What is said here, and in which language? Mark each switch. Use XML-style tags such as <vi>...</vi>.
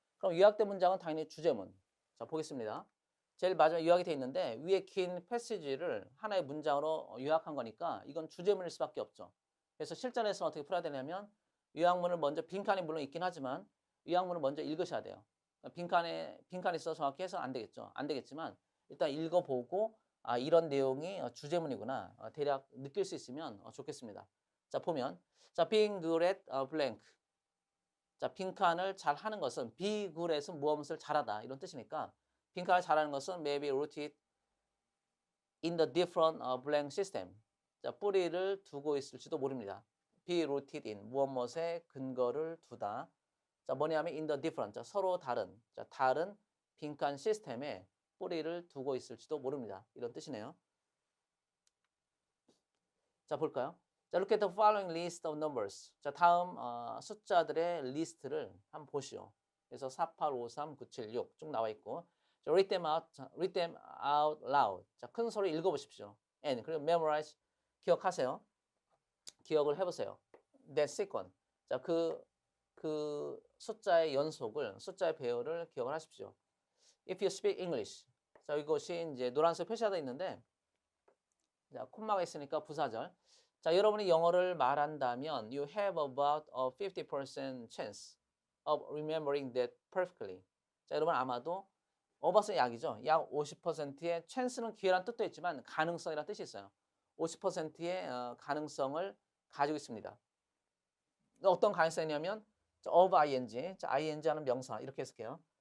<ko>그럼 요약된 문장은 당연히 주제문. 자, 보겠습니다. 제일 마지막에 요약이 되어 있는데, 위에 긴 패시지를 하나의 문장으로 요약한 거니까 이건 주제문일 수밖에 없죠. 그래서 실전에서는 어떻게 풀어야 되냐면, 요약문을 먼저, 빈칸이 물론 있긴 하지만, 요약문을 먼저 읽으셔야 돼요. 빈칸이 있어서 정확히 해서는 안 되겠죠. 안 되겠지만, 일단 읽어보고, 이런 내용이 주제문이구나. 대략 느낄 수 있으면 좋겠습니다.</ko> <en>자, 보면, 자, being good at blank.</en> <ko>자, 빈칸을 잘 하는 것은, be good at은 무엇을 잘하다. 이런 뜻이니까, 빈칸을 잘하는 것은</ko> <en>maybe rooted in the different blank system.</en> <ko>자, 뿌리를 두고 있을지도 모릅니다.</ko> <en>be rooted in,</en> <ko>무엇에 근거를 두다. 자, 뭐냐면</ko> <en>in the different,</en> <ko>자, 서로 다른, 자, 다른 빈칸 시스템에 뿌리를 두고 있을지도 모릅니다. 이런 뜻이네요. 자, 볼까요?</ko> <en>자, look at the following list of numbers.</en> <ko>자, 다음 숫자들의 리스트를 한번 보시오. 그래서 4, 8, 5, 3, 9, 7, 6 쭉 나와 있고, 자,</ko> <en>read them out loud.</en> <ko>자, 큰 소리 읽어보십시오. And 그리고 memorize, 기억하세요. 기억을 해보세요.</ko> <en>That sequence.</en> <ko>자, 그 숫자의 연속을, 숫자의 배열을 기억을 하십시오.</ko> <en>If you speak English.</en> <ko>자, 이것이 이제 노란색 표시가 되어 있는데, 자, 콤마가 있으니까 부사절. 자, 여러분이 영어를 말한다면,</ko> <en>you have about a 50% chance of remembering that perfectly.</en> <ko>자, 여러분 아마도 어바스의 약이죠. 약 50%의 chance는 기회란 뜻도 있지만 가능성이라는 뜻이 있어요. 50%의 가능성을 가지고 있습니다. 어떤 가능성이냐면 of ing, 자, ing 하는 명사 이렇게 해석해요.</ko>